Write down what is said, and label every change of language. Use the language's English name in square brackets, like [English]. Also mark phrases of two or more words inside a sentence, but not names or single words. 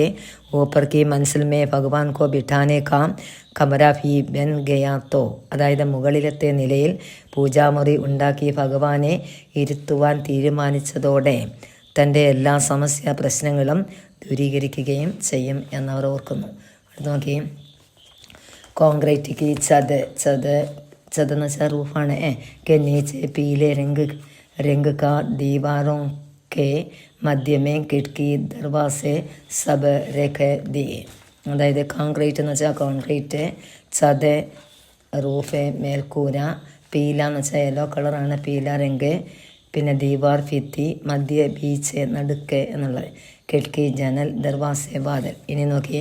[Hindi] ऊपर की मंज़िल में भगवान को बिठाने का कमरा भी बन गया तो, [Malayalam] അതായത് മുകളിലത്തെ നിലയിൽ പൂജാമുറി ഉണ്ടാക്കി ഭഗവാനെ ഇരുത്തുവാൻ തീരുമാനിച്ചതോടെ തൻ്റെ എല്ലാ സമസ്യ പ്രശ്നങ്ങളും ദൂരീകരിക്കുകയും ചെയ്യും എന്നവർ ഓർക്കുന്നു. അടുത്ത് നോക്കി. [Hindi] कंक्रीट की छत [Malayalam] എന്ന് വെച്ചാൽ റൂഫാണ്. [Hindi] के नीचे पीले रंग का दीवारों के मध्य में खिड़की दरवाजे सब रख दिए. [Malayalam] അതായത് കോൺക്രീറ്റ് എന്ന് വെച്ചാൽ കോൺക്രീറ്റ്, ചത് റൂഫ് മേൽക്കൂര, പീല എന്ന് വെച്ചാൽ യെല്ലോ കളറാണ്, [Hindi] पीला रंग, [Malayalam] പിന്നെ ദീവാർ ഭിത്തി, [Hindi] मध्य बीच [Malayalam] നടുക്ക് എന്നുള്ളത്, കിടക്കി ജനൽ, ദർവാസെ വാതിൽ. ഇനി നോക്കിയേ.